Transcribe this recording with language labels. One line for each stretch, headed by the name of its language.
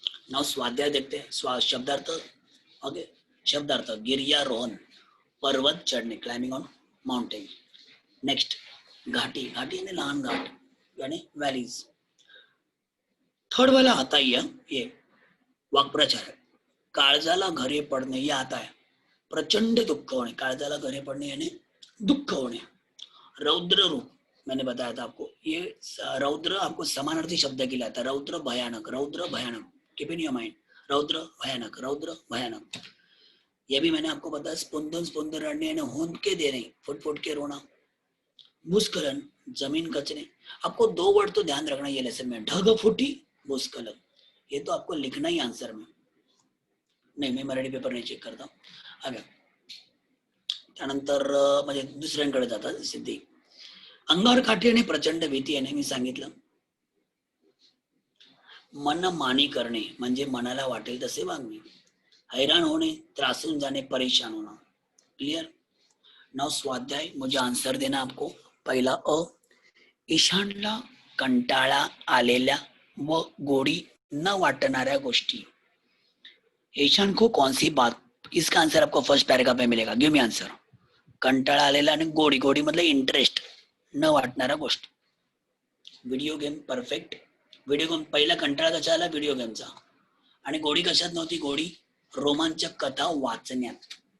Hindi: Now स्वाध्याय देखते हैं. शब्दार्थ. ओके, शब्दार्थ गिर्यारोहण, पर्वत चढ़ने,
English: Climbing on mountain.
Hindi: नेक्स्ट घाटी. घाटी यानी लहान घाट यानी वैलीज. थर्ड वाला आता ही है ये वाक्प्रचार.
Marathi: काळजाला घरे पडणे
Hindi: ये आता है.
Marathi: प्रचंड दुःख होणे. काळजाला घरे पडणे यानी दुःख होणे.
Hindi: रौद्र रूप मैंने बताया था आपको. ये रौद्र आपको समानार्थी शब्द के लिए आता है. रौद्र भयानक, रौद्र भयानक.
English: Keep in your mind.
Hindi: रौद्र भयानक, रौद्र भयानक. ये भी मैंने आपको बताया. स्पुंदन रडणे यानी हुंदके देणे, फुट के रोना. भूस्खलन, जमीन कचने. आपको 2 वर्ड तो ध्यान रखना ये लेसन में, ढग फुटी, भूस्खलन. ये तो आपको लिखना ही आंसर में.
Marathi: नाही, मी मराठी पेपर नाही चेक करता. आगे त्यानंतर म्हणजे दुसऱ्यांकडे जातात सिद्धी. अंगावर काठी आणि प्रचंड भीती याने मी सांगितलं. मनमानी करणे म्हणजे मनाला वाटेल तसे वागणे. हैराण होणे, त्रासून जाणे, परेशान होणं. क्लियर. नाउ स्वाध्याय.
Hindi: मुझे आंसर देना आपको.
Marathi: पहिला अ, ईशानला कंटाळा आलेल्या व गोडी न वाटणाऱ्या गोष्टी.
Hindi: ईशान को कौन सी बात, इसका आंसर आपको फर्स्ट पैराग्राफ में मिलेगा.
English: Give me answer.
Marathi: कंटाळा आलेला आणि गोडी. गोडी मतलब इंटरेस्ट, न वाटणाऱ्या गोष्टी. Video game. Perfect. Video game. पहिला कंटाळा कशा आला? व्हिडिओ गेमचा. आणि गोडी कशात नव्हती? गोडी रोमांचक कथा वाचण्यात.